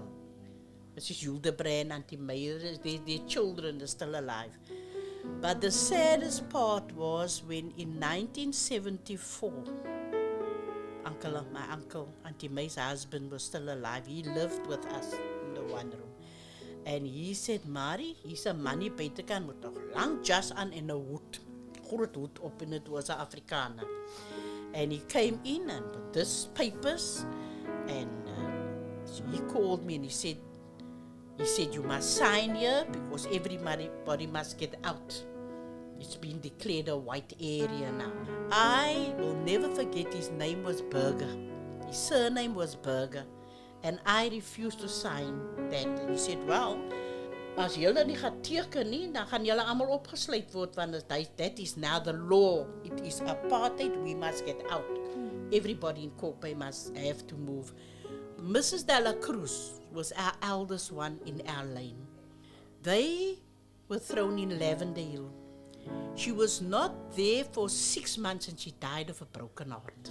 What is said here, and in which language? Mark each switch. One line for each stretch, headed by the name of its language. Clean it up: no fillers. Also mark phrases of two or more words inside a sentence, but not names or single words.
English: This is Hildebrand, Auntie Meyer, their children are still alive. But the saddest part was when in 1974, my uncle, Auntie May's husband was still alive. He lived with us in the one room. And he said,
Afrikaans: Marie, hier's 'n manie buitekant met 'n lang jas aan en 'n hoed. Groot hoed op en
English: it was
Afrikaans: 'n Afrikaner.
English: And he came in and with this papers, and so he called me and he said, you must sign here because everybody must get out. It's been declared a white area now. I will never forget, his name was Burger. His surname was Burger. And I refused to sign that. And he said, well,
Afrikaans: as julle nie gaan teken nie, dan gaan julle almal opgesluit word, want
English: that is now the law. It is apartheid, we must get out. Everybody in Kalk Bay must have to move. Mrs. Dela Cruz was our eldest one in our lane. They were thrown in Lavender Hill. She was not there for 6 months and she died of a broken heart.